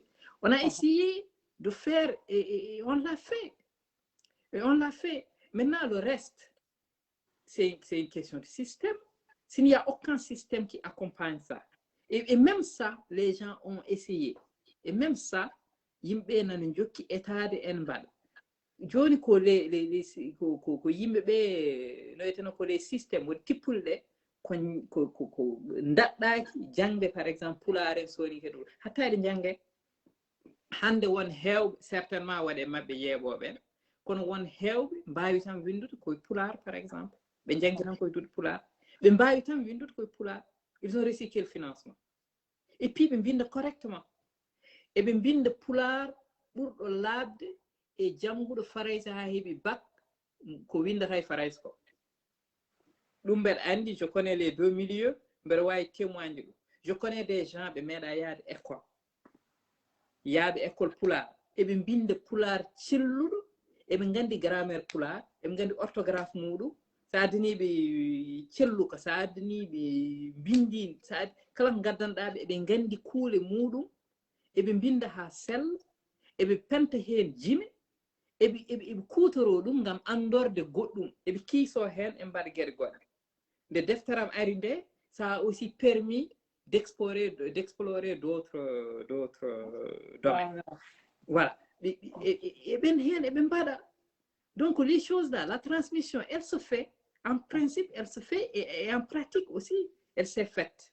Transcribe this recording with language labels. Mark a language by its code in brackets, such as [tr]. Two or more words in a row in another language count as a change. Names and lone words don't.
[fr] On a essayé de faire, et on l'a fait. Et on l'a fait. Maintenant, le reste, c'est une question de système. S'il n'y a aucun système qui accompagne ça, et même ça, les gens ont essayé. Et même ça, [ff] yimɓe nana jokki étade en mbaɗa joni ko ko yimɓe ɓe no wiyeteno ko [fr] les systéme [ff] woni tippulɗe ko daɗɗaki jangde [fr] par exemple [ff] pulaar en soni ke ɗum hatta eɗe jange hande won hewɓe certainement waɗe mabɓe yeeɓoɓen kono won hewɓe mbawi tan windude koye pulaar [fr] par exemple [ff] ɓe jangi tan koye duɗe pulaar ɓe mbawi tan windude koye pulaar [fr] ils ont recyclé le financement et puis [ff] ɓe mbinda correctement eɓe mbinda pulaar ɓurɗo laabde e janguɗo faraysa ha heeɓi bac ko windata e faraysa ko ɗum mbeɗa andi [fr] je connais les deux milieux [ff] mbeɗa wawi témoigne ɗum [fr] je connais des gens [ff] ɓe meeɗa yaade école pulaar eɓe mbinda pulaar celluɗo eɓe nganndi grammaire pulaar eɓe nganndi orthographe muɗum so addaniiɓe celluka so addaniiɓe mbindi kala ko ngaddanɗaaɓe eɓe nganndi kuule muɗum eɓe mbinda haa sella eɓe penta heen jime eɓe kuutoroo ɗum ngam anndorde goɗɗum eɓe kiisoo heen e mbaɗa geɗe goɗɗe nde defteram ari nde [fr] ça a aussi permis d'explorer d'autres domaines. Voilà. Et donc, les choses là, la transmission, elle se fait, en principe, elle se fait, et en pratique aussi, elle s'est faite.